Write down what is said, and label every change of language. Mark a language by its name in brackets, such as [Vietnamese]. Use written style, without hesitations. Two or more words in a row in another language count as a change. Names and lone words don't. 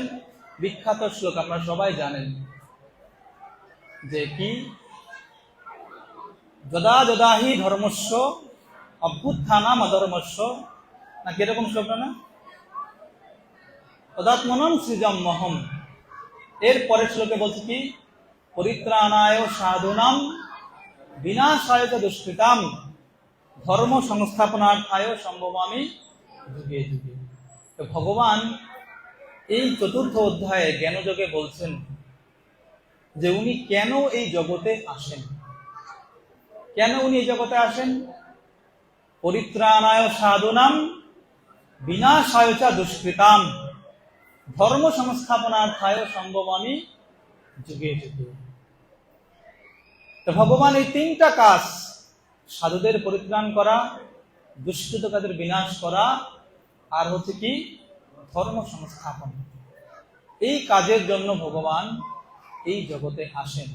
[Bangla] বিখ্যাত শ্লোক আমরা সবাই জানেন যে কি, [Sanskrit] যদা যদা হি ধর্মস্য অভ্যুত্থানাম অধর্মস্য, [Bangla] না কিরকম শ্লোক না, [Sanskrit] তদাত্মনম সৃজম্যহম। [Bangla] এর পরের শ্লোকে বলছে কি, [Sanskrit] পরিত্রাণায় সাধুনাম বিনাশায় চ দুষ্কৃতাম ধর্ম সংস্থাপনার্থায় সম্ভবামি যুগে যুগে। [Bangla] তো ভগবান এই 4র্থ অধ্যায়ে জ্ঞানযোগে বলছেন যে উনি কেন এই জগতে আসেন, কেন উনি এই জগতে আসেন। [Sanskrit] পরিত্রাণায় সাধুনাম বিনাশায় চ দুষ্কৃতাম ধর্ম সংস্থাপনার্থায় সম্ভবামি যুগে যুগে। [Bangla] তো ভগবান এই 3টা কাজ, সাধুদের পরিত্রাণ করা, দুষ্কৃত কাজের বিনাশ করা, আর হচ্ছে কি ধর্ম সংস্থাপন, এই কাজের জন্য ভগবান এই জগতে আসেন।